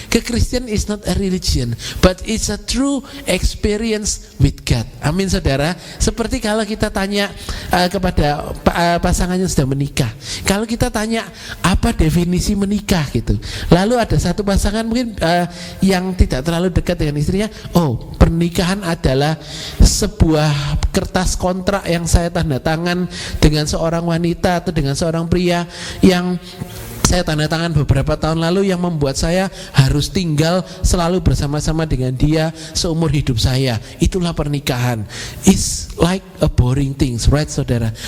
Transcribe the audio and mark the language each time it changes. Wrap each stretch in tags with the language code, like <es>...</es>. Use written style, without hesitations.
<en>Kekristenan is not a religion, but it's a true experience with God.</en> <id>Amin, saudara. Seperti kalau kita tanya kepada pasangan yang sudah menikah, kalau kita tanya apa definisi menikah gitu, lalu ada satu pasangan mungkin yang tidak terlalu dekat dengan istrinya, oh, pernikahan adalah sebuah kertas kontrak yang saya tanda tangan dengan seorang wanita atau dengan seorang pria yang saya tanda tangan beberapa tahun lalu, yang membuat saya harus tinggal selalu bersama-sama dengan dia seumur hidup saya. Itulah pernikahan.</id> <en>It's like a boring things, right,</en> <id>saudara?</id>